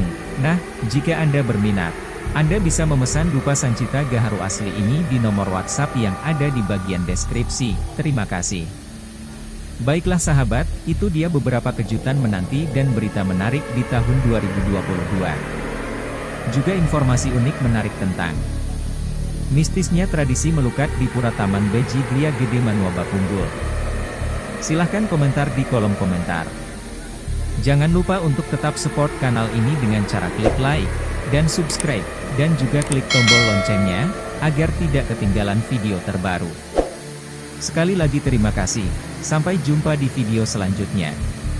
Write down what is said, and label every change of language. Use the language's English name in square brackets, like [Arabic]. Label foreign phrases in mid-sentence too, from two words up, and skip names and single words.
[Indonesian] Nah, jika Anda berminat, Anda bisa memesan dupa Sancita Gaharu asli ini di nomor WhatsApp yang ada di bagian deskripsi. Terima kasih. Baiklah sahabat, itu dia beberapa kejutan menanti dan berita menarik di tahun 2022. Juga informasi unik menarik tentang mistisnya tradisi melukat di Pura Taman Beji Gria Gede Manua Bapunggul. Silahkan komentar di kolom komentar. Jangan lupa untuk tetap support kanal ini dengan cara klik like, dan subscribe, dan juga klik tombol loncengnya, agar tidak ketinggalan video terbaru. Sekali lagi terima kasih, sampai jumpa di video selanjutnya.